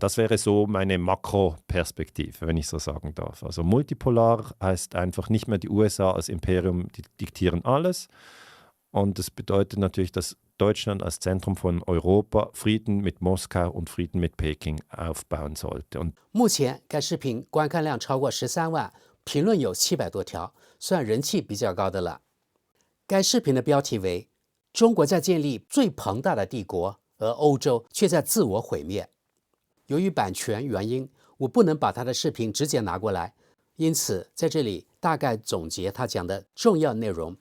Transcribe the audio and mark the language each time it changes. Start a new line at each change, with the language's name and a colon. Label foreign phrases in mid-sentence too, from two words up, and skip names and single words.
German: Das wäre so meine Makroperspektive, wenn ich so sagen darf. Also multipolar heißt einfach nicht mehr die USA als Imperium, die diktieren alles. Und das bedeutet natürlich, dass Deutschland als Zentrum von Europa Frieden mit Moskau und Frieden mit Peking aufbauen sollte. Und
Chinese: 目前该视频观看量超过13万，评论有700多条，算人气比较高的了。该视频的标题为中国在建立最庞大的帝国，而欧洲却在自我毁灭。由于版权原因，我不能把他的视频直接拿过来，因此在这里大概总结他讲的重要内容。